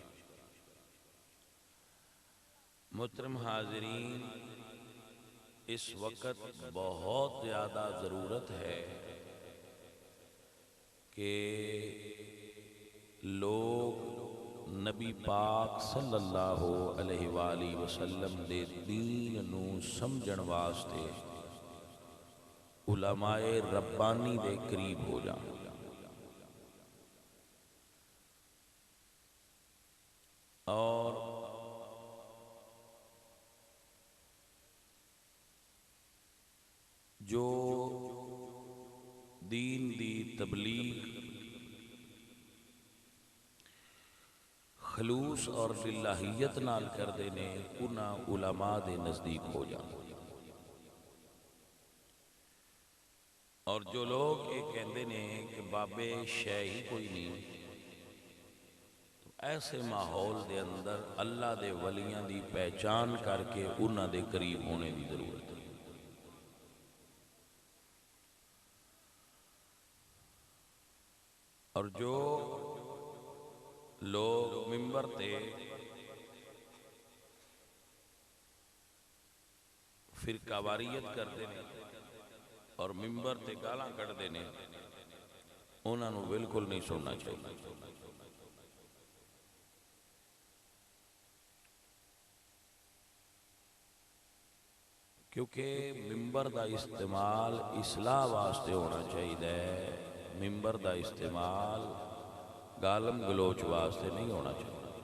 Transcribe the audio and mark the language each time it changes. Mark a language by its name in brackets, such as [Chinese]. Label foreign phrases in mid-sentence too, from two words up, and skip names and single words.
[Punjabi] محترم حاضرین، اس وقت بہت زیادہ ضرورت ہے کہ لوگ نبی پاک [Arabic] صلی اللہ علیہ وآلہ وسلم [Punjabi] دے دین نو سمجھن واسطے علماء ربانی دے قریب ہو جائیں۔ اور جو دین دی تبلیغ خلوص اور للہیت نال کردے نے، انہاں علماء دے نزدیک ہو جائیں۔ اور جو لوگ یہ کہندے نے کہ بابے شے ہی کوئی نہیں، تو ایسے ماحول دے اندر اللہ دے ولیاں دی پہچان کر کے انہاں دے قریب ہونے دی ضرورت ہے۔ اور جو لوگ ممبر تے فرقہ واریت کرتے ہیں اور ممبر تے گالاں کڑھتے ہیں، انہاں نوں بالکل نہیں سننا چاہیے۔ کیونکہ ممبر دا استعمال اصلاح واسطے ہونا چاہیے، ممبر دا استعمال گالم گلوچ واسطے نہیں ہونا چاہیے۔